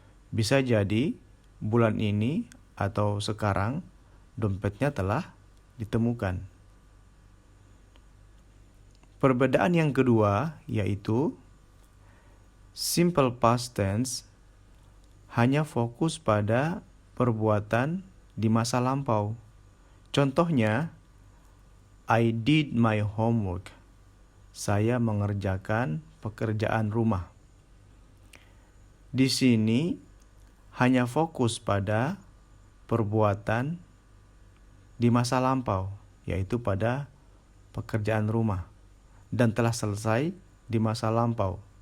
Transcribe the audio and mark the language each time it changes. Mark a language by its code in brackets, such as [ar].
[id] Bisa jadi bulan ini atau sekarang dompetnya telah ditemukan. Perbedaan yang kedua yaitu simple past tense hanya fokus pada perbuatan di masa lampau. Contohnya, [en] I did my homework. [id] Saya mengerjakan pekerjaan rumah. Di sini hanya fokus pada perbuatan di masa lampau, yaitu pada pekerjaan rumah dan telah selesai di masa lampau.